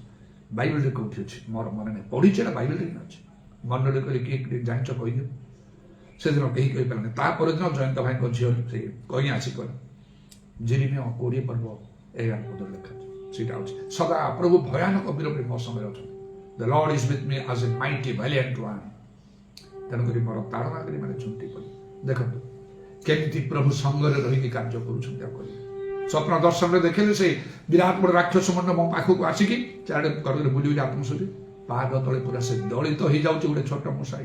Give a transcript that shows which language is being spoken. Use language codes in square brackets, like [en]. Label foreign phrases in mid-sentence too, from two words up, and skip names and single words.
[or] ବାଇବେଲରେ କୋଉଠି ଅଛି ମୋର ମନେ ନାହିଁ, ପଢିଛି ଏଟା ବାଇବେଲରେ ହିଁ ଅଛି। ମନରେ କରି କିଏ ଜାଣିଛ କହିଦିଅ। ସେଦିନ କେହି କହିପାରିଲାନି। ତାପର ଦିନ ଜୟନ୍ତ ଭାଇଙ୍କ ଝିଅ ସେ କହି ଆସି କହିଲେ, ଜିରିମିୟ 20 ପର୍ବ 11 ପଦରେ ଲେଖା ଅଛି, ସେଇଟା ଅଛି ସଦା ପ୍ରଭୁ ଭୟାନକ ବୀର ପରି ମୋ ସଙ୍ଗରେ ଅଛନ୍ତି। [en] The Lord is with me as a mighty valiant one. [or] ତେଣୁକରି ମୋର ତାଡ଼ନାକାରୀ ମାନେ ଝୁଣ୍ଟି ପଡି ଦେଖନ୍ତୁ କେମିତି ପ୍ରଭୁ ସଙ୍ଗରେ ରହିକି କାର୍ଯ୍ୟ କରୁଛନ୍ତି। ଆଉ କରିବେ ସ୍ୱପ୍ନ ଦର୍ଶନରେ ଦେଖିଲେ ସେ ବିରାଟ ବଡ଼ ରାକ୍ଷସ ମଣ୍ଡ ମୋ ପାଖକୁ ଆସିକି ଚାରିଆଡ଼େ କରିକି ବୁଲି ବୁଲି ଆତ୍ମଶୁଦ୍ଧି ପାଦ ତଳେ ପୁରା ସେ ଦଳିତ ହେଇଯାଉଛି ଗୋଟେ ଛୋଟ ମଶାଇ।